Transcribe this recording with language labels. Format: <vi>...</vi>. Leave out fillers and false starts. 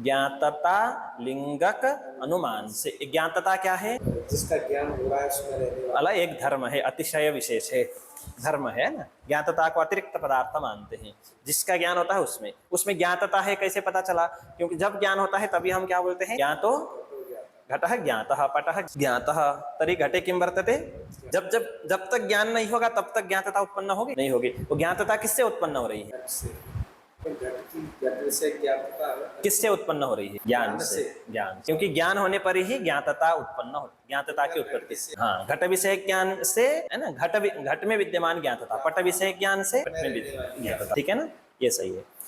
<hi>ज्ञातता लिंगक अनुमान से। ज्ञातता क्या है? जिसका ज्ञान हो रहा है उसमें रहने वाला अलग एक धर्म है, अतिशय विशेष है, धर्म है ना। ज्ञातता को अतिरिक्त पदार्थ मानते हैं, जिसका ज्ञान होता है उसमें। उसमें ज्ञातता है, कैसे पता चला? क्योंकि जब ज्ञान होता है तभी हम क्या बोलते हैं?</hi> <sa>ज्ञातो घटः ज्ञातः पटः ज्ञातः तरी घटे किम वर्तते।</sa> <hi>जब जब जब तक ज्ञान नहीं होगा तब तक ज्ञातता उत्पन्न होगी नहीं होगी। तो ज्ञातता किससे उत्पन्न हो रही है? किससे उत्पन्न हो रही है? ज्ञान से। ज्ञान, क्योंकि ज्ञान होने पर ही ज्ञातता उत्पन्न हो, ज्ञातता की उत्पत्ति से। हाँ, घट विषय ज्ञान से है ना, घट में विद्यमान ज्ञातता, पट विषय ज्ञान से घट में ज्ञातता, ठीक है ना, ये सही है।</hi>